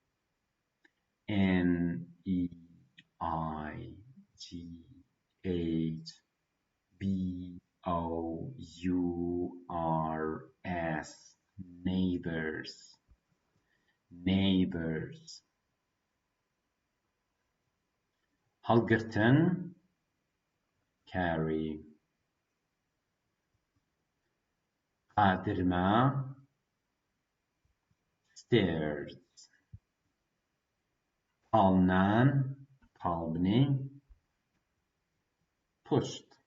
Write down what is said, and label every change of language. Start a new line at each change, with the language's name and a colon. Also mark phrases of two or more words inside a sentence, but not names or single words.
English: N-E-I-G-H-B-O-U-R-S neighbors neighbors
Central Kurdish: هەڵگرتن carry قادرمە stairs پاڵنان پاڵبنەی پشت